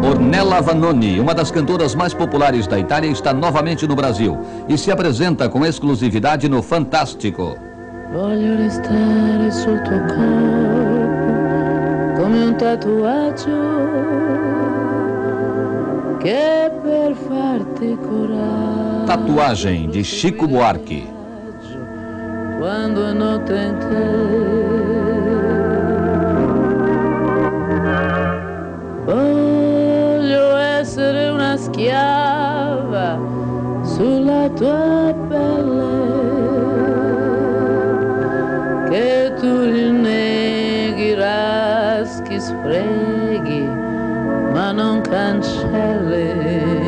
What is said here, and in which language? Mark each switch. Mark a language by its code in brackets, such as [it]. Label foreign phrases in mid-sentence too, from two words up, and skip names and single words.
[pt] Nella Vanoni, uma das cantoras mais populares da Itália, está novamente no Brasil e se apresenta com exclusividade no Fantástico. [it] Voglio restare sul tuo corpo come un tatuaggio che per farti coraggio. [pt] Tatuagem de Chico Buarque. [it] Quando è notte in te. Voglio essere una schiava sulla tua pelle, che tu rinneghi, raschi, sfreghi, ma non cancelli.